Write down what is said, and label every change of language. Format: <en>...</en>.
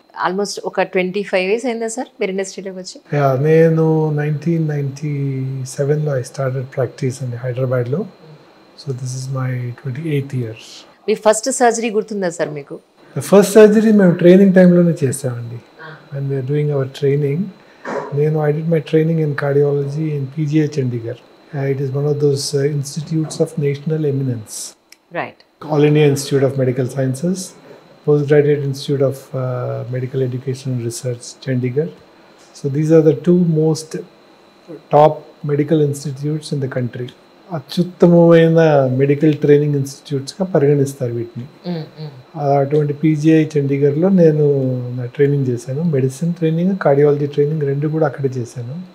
<te>Almost ఒక 25 years అయిందా sir మీరు ఇండస్ట్రీలోకి వచ్చి? నేను 1997లో</te> <en>I started practice</en> <te>అండి హైదరాబాద్లో.</te> <en>So this is my 28th year.</en> <te>మీ first surgery గుర్తుందా సార్ మీకు? ఫస్ట్ సర్జరీ మేము ట్రైనింగ్ టైంలోనే చేసామండి.</te> <en>And we are doing our training. I did my training in cardiology in PGI Chandigarh. It is one of those institutes of national eminence. Right. All India Institute of Medical Sciences, Postgraduate Institute of Medical Education and Research, Chandigarh. So these are the two most top medical institutes in the country.</en> <te>అత్యుత్తమమైన medical training ఇన్స్టిట్యూట్స్గా పరిగణిస్తారు వీటిని. అటువంటి PGI చండీగఢ్లో నేను నా training చేశాను. Medicine training, cardiology training రెండు కూడా అక్కడే చేశాను.</te>